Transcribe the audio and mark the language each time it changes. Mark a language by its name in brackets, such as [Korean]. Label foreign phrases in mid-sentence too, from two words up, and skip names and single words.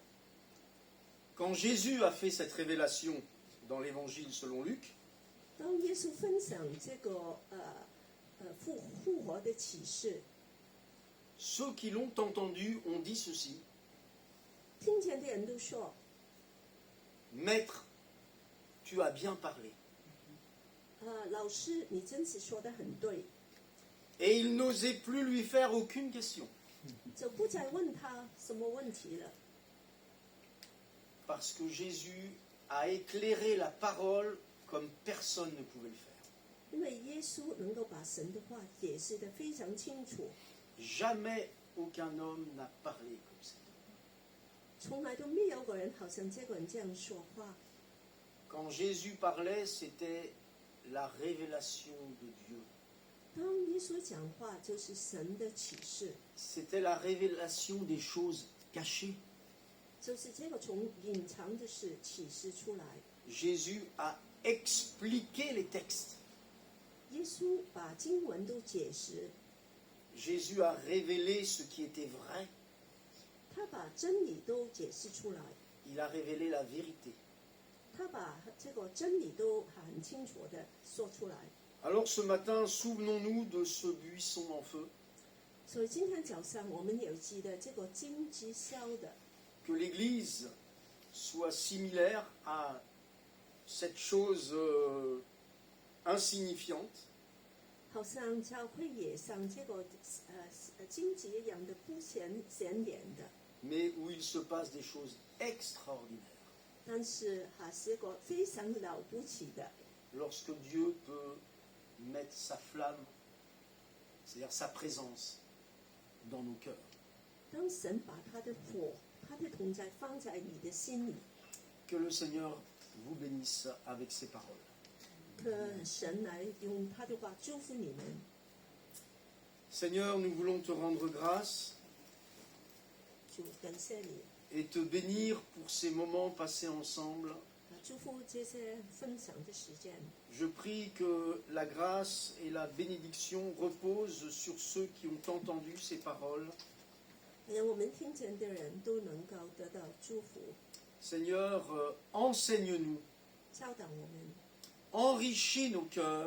[French] Quand Jésus a fait cette révélation dans l'évangile selon Luc, [Chinese] 当耶稣分享这个复活的启示， [French] ceux qui l'ont entendu ont dit ceci, [Chinese] 听见的人都说 [French] Maître, tu as bien parlé. [Chinese] 老师，你真是说得很对， [French] Et il n'osait plus lui faire aucune question, [Chinese] 就不再问他什么问题了。 [French] parce que Jésus a éclairé la parole comme personne ne pouvait le faire. [Chinese] 因为耶稣能够把神的话解释得非常清楚， [French] Jamais aucun homme n'a parlé comme ça. [Chinese] 从来都没有个人好像这个人这样说话。 [French] Quand Jésus parlait, c'était la révélation de Dieu. [Chinese] 当耶稣讲话，就是神的启示， [French] C'était la révélation des choses cachées. [Chinese] 就是这个从隐藏的事启示出来。 [French] Jésus a expliqué les textes. [Chinese] 耶稣把经文都解释， [French] Jésus a révélé ce qui était vrai. [Chinese] 他把真理都解释出来， [French] Il a révélé la vérité. [Chinese] 他把这个真理都很清楚的说出来。 [French] Alors ce matin, souvenons-nous de ce buisson en feu, [Chinese] 所以今天早上我们有记得这个荆棘烧的， [French] que l'Église soit similaire à cette chose insignifiante, [Chinese] 好像教会也像这个荆棘一样的不显眼的， [French] mais où il se passe des choses extraordinaires. [Chinese] 但是还是个非常了不起的。 [French] Lorsque Dieu peut mettre sa flamme, c'est-à-dire sa présence, dans nos cœurs. [Chinese] 当神把他的火、他的同在放在你的心里， [French] Que le Seigneur vous bénisse avec ses paroles. [Chinese] 神来用他的话祝福你们。 [French] Seigneur, nous voulons te rendre grâce [Chinese] 主感谢你， [French] et te bénir pour ces moments passés ensemble. [Chinese] 祝福这些分享的时间。 [French] Je prie que la grâce et la bénédiction reposent sur ceux qui ont entendu ces paroles. [Chinese] 让我们听见的人都能够得到祝福， [French] Seigneur, enseigne-nous, [Chinese] 教导我们， [French] enrichis nos cœurs,